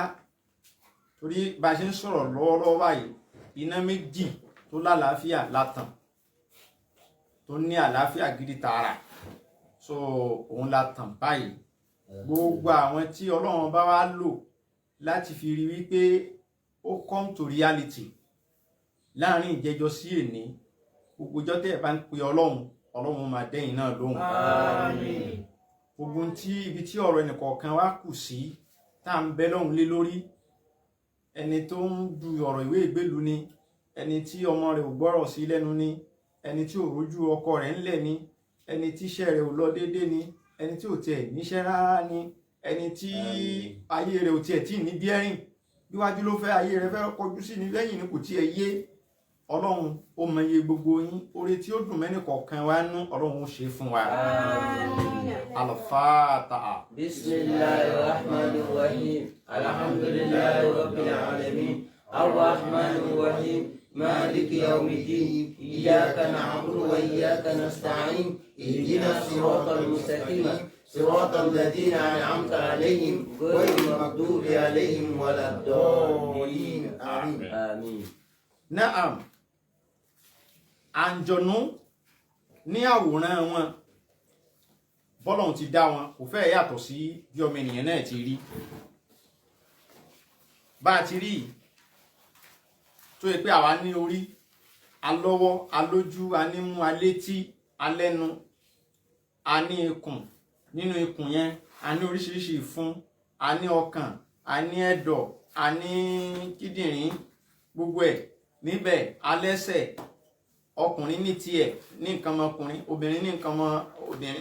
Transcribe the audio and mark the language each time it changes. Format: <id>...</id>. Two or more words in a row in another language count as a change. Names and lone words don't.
<yo>Torí bá ṣe ń sọ̀rọ̀ lọ́wọ́lọ́wọ́ báyìí iná méjì tó lálàáfíà látàn tó ní àlàáfíà gidi tààrà, so òun la tàn báyìí. Gbogbo àwọn tí Ọlọ́run bá wá lò láti fi rí wípé ó</yo> <en>come to reality</en> <yo>láàrin ìjẹjọ sí èní, gbogbo ọjọ́ tẹ́ ẹ bá ń pe Ọlọ́run máa dẹ́yìn náà lóhùn. Àmín. Gbogbo ibi tí ọ̀rọ̀ ẹnìkọ̀ọ̀kan wá kù sí tá à ń bẹ lọ́hùn lé lórí, ẹni tó ń du ọ̀rọ̀ ìwé ìgbélú ni, ẹni tí ọmọ rẹ̀ ò gbọ́rọ̀ sí lẹ́nu ni, ẹni tí ò rójú ọkọ rẹ̀ ńlẹ̀ ni, ẹni tí iṣẹ́ rẹ̀ ò lọ déédé ni, ẹni tí ò tiẹ̀ níṣẹ́ rárá ni, ẹni tí ayé rẹ̀ ò tiẹ̀ tí ní bíẹ́rìn, bíwájú ló fẹ́ ayé rẹ̀ fẹ́ kọjú sí ní lẹ́yìn ni kò tiẹ̀ yé. Ọlọ́run ó mọ iye gbogbo yín, oore tí ó dùn mẹ́nì kọ̀ọ̀kan wá nú Ọlọ́run ó ṣe fún wa.</yo> <ar>Al-Fatiha. بسم الله الرحمن الرحيم. الحمد لله رب العالمين. الرحمن الرحيم. مالك يوم الدين. إياك نعبد وإياك نستعين. اهدنا الصراط المستقيم. صراط الذين أنعمت عليهم غير المغضوب عليهم ولا الضالين. Amin. Naam.</ar> <yo>Àǹjọ̀nú ní àwòrán wọn bọ́lọ̀hun ti dá wọn kò fẹ́ yàtọ̀ sí bí ọmọ ènìyàn náà ti rí. Bá ti rí tó yẹ pé àwa ní orí, alọ́wọ́, alójú, anímú, alétí, alẹ́nu, a ní ikùn, nínú ikùn yẹn a ní oríṣiríṣi ìfun, a ní ọkàn, a ní ẹ̀dọ̀, a ní kíndìnrín, gbogbo ẹ̀ níbẹ̀, alẹ́sẹ̀, ọkùnrin ní tiẹ̀ ní nǹkan ọmọkùnrin, obìnrin ní nǹkan ọmọ obìnrin.</yo>